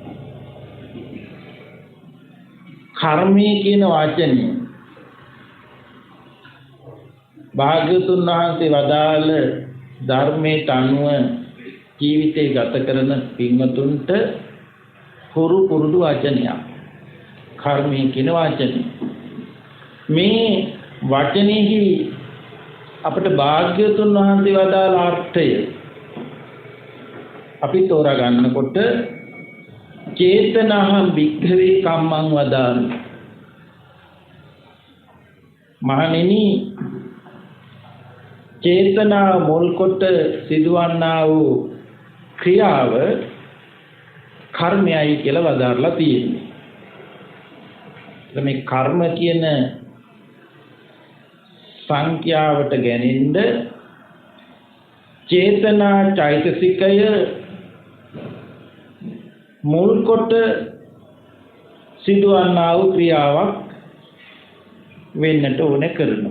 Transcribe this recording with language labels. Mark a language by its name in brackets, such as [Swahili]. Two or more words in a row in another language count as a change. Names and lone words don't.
[Sinhala] කර්මය කියන වචනේ භාග්‍යවතුන් වහන්සේ වදාළ ධර්මයට අනුව ජීවිතය ගත කරන පින්වතුන්ට හුරු පුරුදු වචනයක්. කර්මය කියන වචනේ. මේ වචනේහි අපට භාග්‍යවතුන් වහන්සේ වදාළ අර්ථය අපි තෝරා ගන්නකොට [Pali] චේතනහං වික්ඛවේ කම්මං වදාමි. [Sinhala] මහණෙනි, චේතනා මුල් කොට සිදුවන්නා වූ ක්‍රියාව කර්මයයි කියලා වදාරලා තියෙනවා. මේ කර්ම කියන සංඛ්‍යාවට ගැනෙන්න චේතනා චෛතසිකය මුල් කොට සිදුවන්නා වූ ක්‍රියාවක් වෙන්නට ඕන කරනවා.